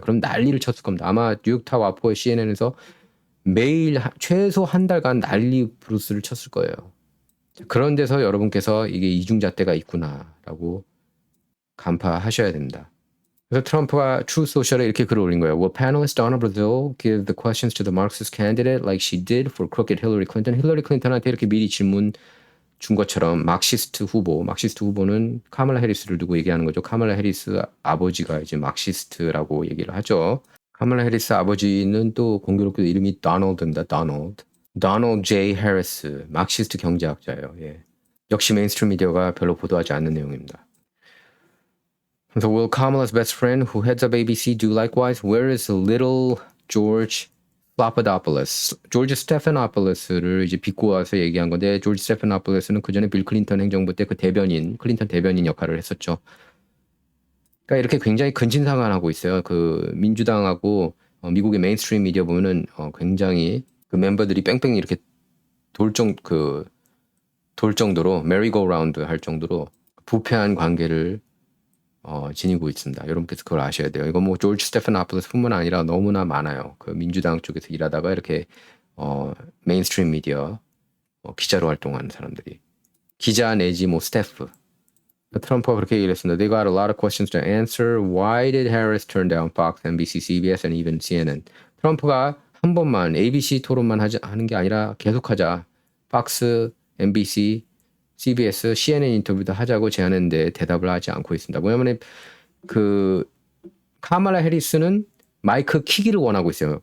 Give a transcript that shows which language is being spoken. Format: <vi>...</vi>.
<ko>그럼 난리를 쳤을 겁니다. 아마 뉴욕타워 아포의 CNN에서 매일 최소 한 달간 난리 브루스를 쳤을 거예요. 그런 데서 여러분께서 이게 이중잣대가 있구나라고 간파하셔야 됩니다. 그래서 트럼프가 Truth Social에 이렇게 글을 올린 거예요.</ko> <en>Will panelist Donna Brazile give the questions to the Marxist candidate like she did for crooked Hillary Clinton?</en> <ko>힐러리 클린턴한테 이렇게 미리 질문 준 것처럼 막시스트 후보는 카말라 해리스를 두고 얘기하는 거죠. 카말라 해리스 아버지가 이제 막시스트라고 얘기를 하죠. 카말라 해리스 아버지는 또 공교롭게도 이름이 도널드입니다. 도널드 J. 해리스, 막시스트 경제학자예요. 예. 역시 메인스트림 미디어가 별로 보도하지 않는 내용입니다.</ko> <en>So will Kamala's best friend who heads up ABC do likewise? Where is little George Papadopoulos?</en> <ko>조지 스테파노폴로스를 이제 빚고 와서 얘기한 건데 조지 스테파노폴로스는 그 전에 빌 클린턴 행정부 때 그 클린턴 대변인 역할을 했었죠. 그러니까 이렇게 굉장히 근친상안하고 있어요. 그 민주당하고 미국의 메인스트림 미디어 보면은 굉장히 그 멤버들이 뺑뺑이 이렇게 돌 정도로 메리고라운드 할 정도로 부패한 관계를 지니고 있습니다. 여러분께서 그걸 아셔야 돼요. 이거 뭐 조지 스테파노폴로스뿐만 아니라 너무나 많아요. 그 민주당 쪽에서 일하다가 이렇게 메인스트림 미디어 기자로 활동하는 사람들이. 기자 내지 뭐 스태프. 트럼프가 그렇게 얘기를 했습니다.</ko> <en>They got a lot of questions to answer. Why did Harris turn down Fox, NBC, CBS, and even CNN?</en> <ko>트럼프가 한 번만 ABC 토론만 하는 게 아니라 계속하자. 팍스, NBC, CBS, CNN 인터뷰도 하자고 제안했는데 대답을 하지 않고 있습니다. 뭐냐면 그 카말라 해리스는 마이크 키기를 원하고 있어요.</ko>